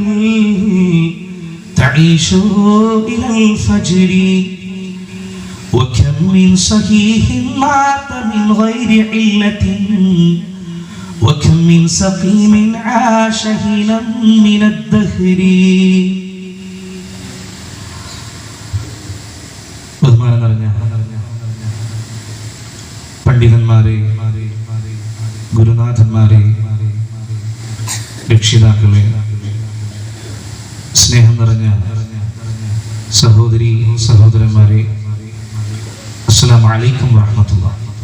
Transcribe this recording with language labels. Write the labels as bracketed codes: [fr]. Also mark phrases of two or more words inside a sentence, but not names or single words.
[ar] تعيش إلى الفجر وكم من صحيح مات من غير علة وكم من سقيم عاش حينا من الدهر [ml] പണ്ഡിതന്മാരെ, ഗുരുനാഥന്മാരെ, രക്ഷിതാക്കളെ, സ്നേഹം നിറഞ്ഞ സഹോദരി സഹോദരന്മാരെ, [ar] السلام عليكم ورحمة الله.